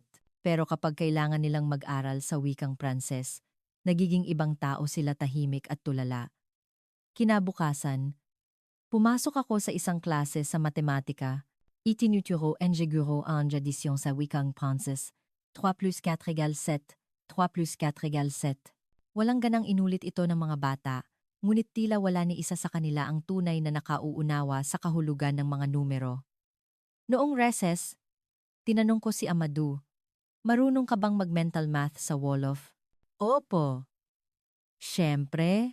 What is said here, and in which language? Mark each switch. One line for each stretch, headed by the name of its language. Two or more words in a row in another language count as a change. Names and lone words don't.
Filipino: Pero kapag kailangan nilang mag-aral sa wikang Pranses, nagiging ibang tao sila, tahimik at tulala. Kinabukasan, pumasok ako sa isang klase sa matematika. Itinuturo en guro en addition sa wikang Pranses.
French: 3 plus 4 égale 7. 3 plus 4 égale 7.
Filipino: Walang ganang inulit ito ng mga bata, ngunit tila wala ni isa sa kanila ang tunay na nakauunawa sa kahulugan ng mga numero. Noong recess, tinanong ko si Amado, marunong ka bang mag-
English: mental math
Filipino: sa Wolof? Opo. Siyempre.